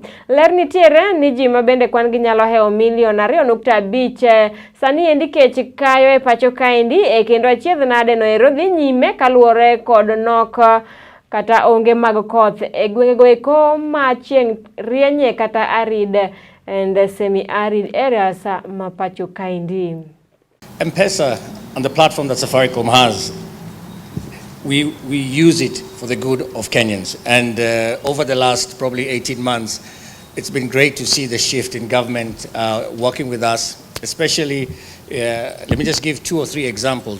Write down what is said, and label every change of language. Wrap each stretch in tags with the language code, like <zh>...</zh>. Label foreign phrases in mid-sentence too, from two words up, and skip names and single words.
<luo>Ler nitiere ni ji ma bende kwan gi nyalo heo milion 2.5 sani endi Kech, Kayo, Epachoka kendo achiedh nade no ero dhi nyime kaluwore kod nok kata onge mag koth e gwenge goeko ma chieng' rienye kata</luo> <en>arid and semi-arid areas</en> <luo>ma Epachoka</luo> <en>Mpesa and the platform that Safaricom has, we use it for the good of Kenyans, and over the last probably 18 months it's been great to see the shift in government working with us, especially let me just give 2 or 3 examples.</en>